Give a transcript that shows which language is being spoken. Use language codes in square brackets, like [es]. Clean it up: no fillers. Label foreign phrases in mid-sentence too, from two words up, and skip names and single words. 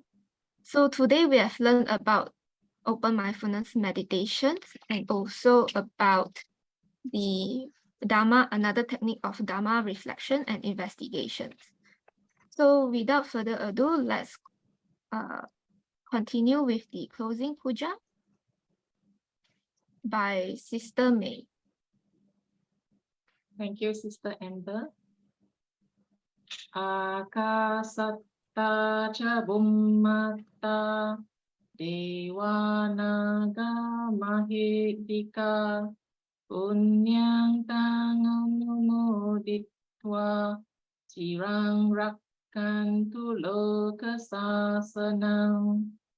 [en] So today we have learned about open mindfulness meditations and also about the Dharma, another technique of Dharma reflection and investigations. So without further ado, let's continue with the closing puja by Sister May. Thank you, Sister Amber. [pi] Akasatta cha bhummata devanaga mahedika punyang tanganumoditva cirang rakkantu loka sasanang